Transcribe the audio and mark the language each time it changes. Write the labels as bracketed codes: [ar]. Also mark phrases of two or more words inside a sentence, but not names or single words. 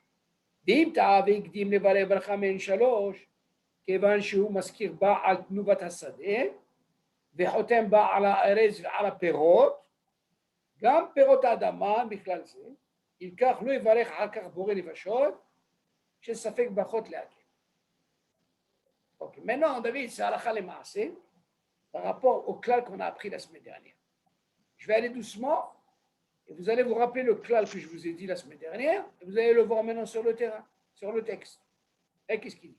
[he] ואם טעה והקדים לברך ברכה מעין 3, כיוון שהוא מזכיר בה על תנובת השדה, וחותם בה על הארץ ועל הפירות, גם פירות האדמה בכלל זה, אם כך לא יברך אחר כך בורא נפשות, שספק ברכות להקל. [fr] Ok, maintenant, David, c'est [he] הלכה למעשה [fr] par rapport au klal qu'on a appris la semaine dernière. Je vais aller doucement et vous allez vous rappeler le klal que je vous ai dit la semaine dernière et vous allez le voir maintenant sur le terrain, sur le texte. Et qu'est-ce qu'il dit?